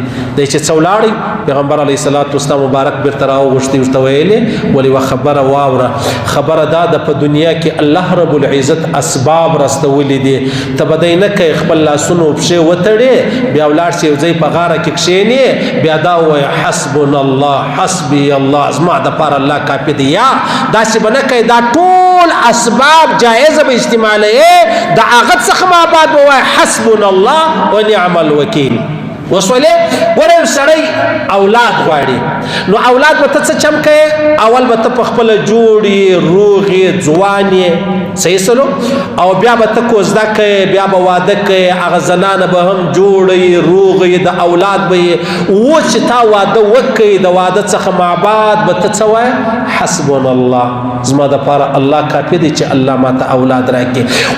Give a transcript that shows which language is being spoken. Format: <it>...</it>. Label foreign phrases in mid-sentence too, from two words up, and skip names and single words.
<ps>دی چې څه ولاړی پیغمبر</ps> <ar>علیه السلام</ar> <ps>مبارک بیرته راوغوښتي ورته ویلې ولې یوه خبره واوره. خبره دا ده په دنیا کې</ps> <ar>الله رب العزت</ar> <ps>اسباب راستولی دي. ته به دی نه کوې خپل لاسونو پښې وتړې بیا ولاړ سې یو ځای په غاړه کې کښېنې بیا دا ووایه</ps> <ar>حسبنا الله حسبي الله</ar> <ps>زما دپاره الله کافي دی. یا داسې به نه کوې دا ټول اسباب جایزه به استعمالوې د هغه څخه ما بعد به وایه</ps> <ar>حسبنا الله ونعم الوکیل.</ar> <ps>وسولې ګوره یو سړی اولاد غواړي نو اولاد به ته څه چم کوې اول به ته په خپله جوړ یې روغ یې ځوان یې صحیح سلو او بیا به ته کوزده کوې بیا به واده کوې هغه زنانه به هم جوړه یې روغ یې د اولاد به یې اوس چې تا واده وکړې د واده څخه ما بعد به ته څه وایې</ps> <ar>حسبنا الله</ar> <ps>زما دپاره الله کافي دی چې الله ماته اولاد راکړي.</ps>